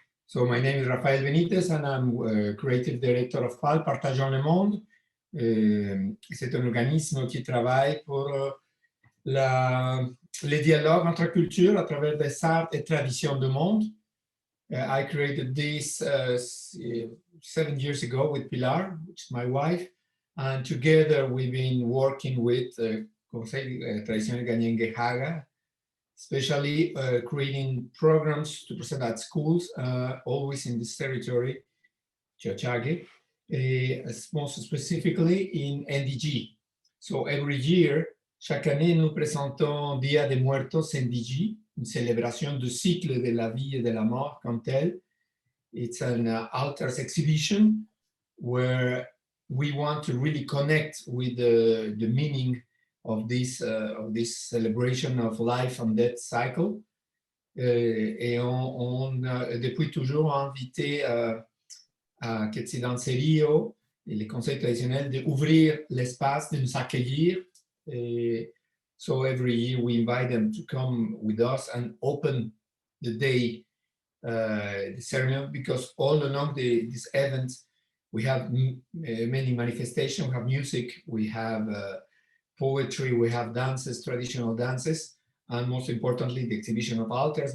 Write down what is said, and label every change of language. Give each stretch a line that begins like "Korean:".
English: So my name is Rafael Benitez and I'm Creative Director of PAL, Partageons le Monde.
French: C'est un organisme qui travaille pour les dialogues entre cultures à travers des arts et traditions du monde.
English: I created this 7 years ago with Pilar, which is my wife, and together we've been working with Tradiciones Ganyengue Haga, especially creating programs to present at schools, always in this territory, Chachage, most specifically in NDG. So every year,
French: chaque année, nous présentons Dia de Muertos NDG, une célébration du cycle de la vie et de la mort comme tel.
English: It's an altars exhibition where we want to really connect with the meaning of this celebration of life and death cycle.
French: Et on depuis toujours invité à Quetzaltenango et les conseils traditionnels d'ouvrir l'espace, de nous accueillir.
English: Et so every year we invite them to come with us and open the day, the ceremony, because all along this event we have many manifestations. We have music, we have poetry, we have dances, traditional dances, and most importantly the exhibition of altars.